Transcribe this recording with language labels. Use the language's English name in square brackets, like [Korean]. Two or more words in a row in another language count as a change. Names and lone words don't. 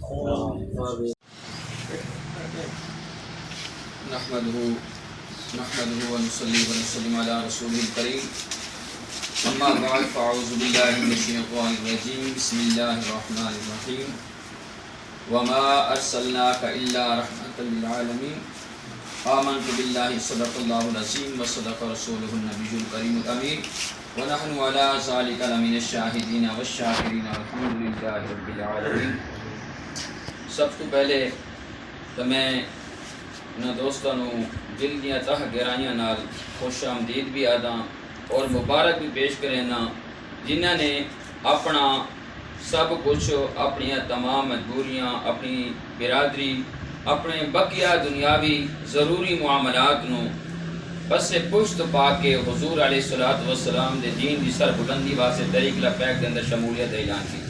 [Arabic] نحمده ونصلي ونسلم على رسوله الكريم اما بعد فاعوذ بالله من الشيطان الرجيم بسم الله الرحمن الرحيم وما ارسلناك الا رحمة للعالمين آمنت بالله صدق الله العظيم وصدق رسوله النبي الكريم الامين ونحن على ذلك لمن الشاهدين والشاكرين والحمد لله رب العالمين۔ [Punjabi] سب تو پہلے تو میں انہاں دوستاں نوں دل دیاں تہ گہرائیاں نال خوش آمدید بھی آداں اور مبارک بھی پیش کرنا جنہاں نے اپنا سب کچھ، اپنی تمام مجبوریاں، اپنی برادری، اپنے بقیہ دنیاوی ضروری معاملات نو بس پشت پا کے حضور [Arabic] علیہ الصلوۃ والسلام [Punjabi] دے دین دی سر بلندی واسطے طریق لبیک دے اندر شمولیت اعلان کیتا۔